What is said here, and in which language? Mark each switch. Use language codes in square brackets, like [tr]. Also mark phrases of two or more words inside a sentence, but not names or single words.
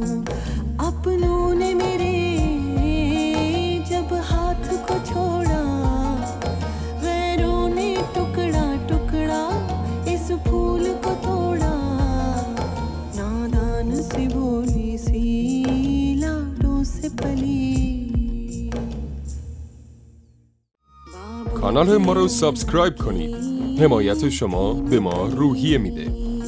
[hi] अपनों ने मेरे जब हाथ को छोड़ा, गैरों ने टुकड़ा टुकड़ा इस फूल को तोड़ा। नादान सी भोली सी लाडों से पली। [fa] کانال ما رو سابسکرایب کنید. حمایت شما به ما روحیه میده.